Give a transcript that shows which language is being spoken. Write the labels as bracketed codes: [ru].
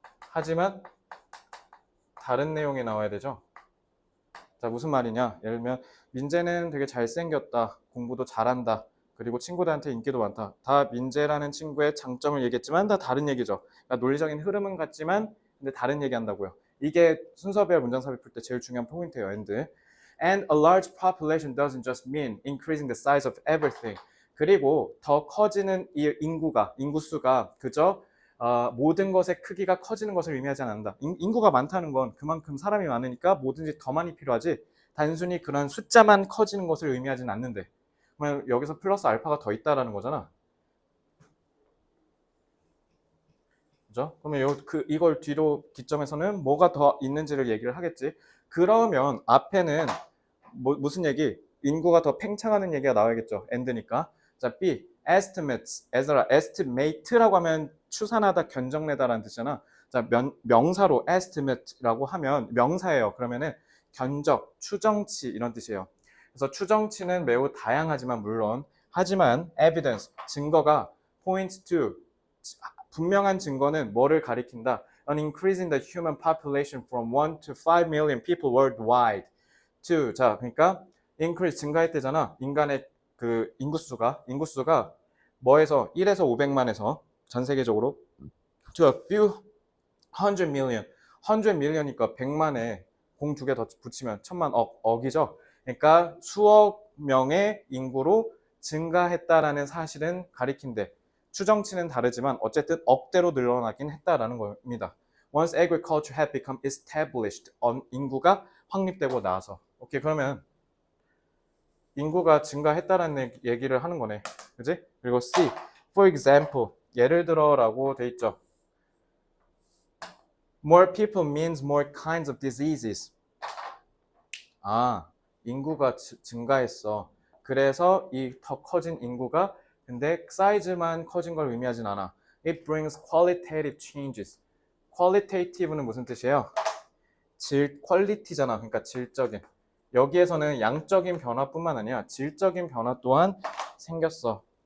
[ko] 하지만 다른 내용이 나와야 되죠. 자, 무슨 말이냐? 예를 들면 민재는 되게 잘생겼다. 공부도 잘한다. 그리고 친구들한테 인기도 많다. 다 민재라는 친구의 장점을 얘기했지만 다 다른 얘기죠. 그러니까 논리적인 흐름은 같지만 근데 다른 얘기한다고요. 이게 순서별 문장삽입 풀 때 제일 중요한 포인트예요. [en] And a large population doesn't just mean increasing the size of everything. [ko] 그리고 더 커지는 이 인구수가 그저 모든 것의 크기가 커지는 것을 의미하지 않는다. 인구가 많다는 건 그만큼 사람이 많으니까 뭐든지 더 많이 필요하지 단순히 그런 숫자만 커지는 것을 의미하지는 않는데 그러면 여기서 플러스 알파가 더 있다라는 거잖아. 그죠? 그러면 이걸 뒤로 기점에서는 뭐가 더 있는지를 얘기를 하겠지. 그러면 앞에는 무슨 얘기? 인구가 더 팽창하는 얘기가 나와야겠죠. and니까. 자, B. estimates. estimate라고 하면 추산하다, 견적내다라는 뜻이잖아. 자, 명사로 estimate라고 하면 명사예요. 그러면은 견적, 추정치 이런 뜻이에요. 그래서 추정치는 매우 다양하지만 물론 하지만 evidence, 증거가 points to 분명한 증거는 뭐를 가리킨다? [en] An increase in the human population from 1 to 5 million people worldwide. [ko] to 자, 그러니까 increase 증가했대잖아. 인간의 그 인구수가 뭐에서 1에서 500만에서 전 세계적으로 [en] to a few hundred million. [ko] 100 million이니까 100만에 공 두 개 더 붙이면 천만 억이죠. 그러니까 수억 명의 인구로 증가했다라는 사실은 가리킨대. 추정치는 다르지만 어쨌든 억대로 늘어나긴 했다라는 겁니다. [en] Once agriculture had become established, [ko] 인구가 확립되고 나서. 오케이, 그러면 인구가 증가했다라는 얘기를 하는 거네. 그지? 그리고 C, for example, 예를 들어라고 돼 있죠. [en] More people means more kinds of diseases. [ko] 아, 인구가 증가했어. 그래서 이 더 커진 인구가 근데 사이즈만 커진 걸 의미하진 않아. [en] It brings qualitative changes. [ko] qualitative는 무슨 뜻이에요? 퀄리티잖아. 그러니까 질적인. 여기에서는 양적인 변화뿐만 아니라 질적인 변화 또한 생겼어.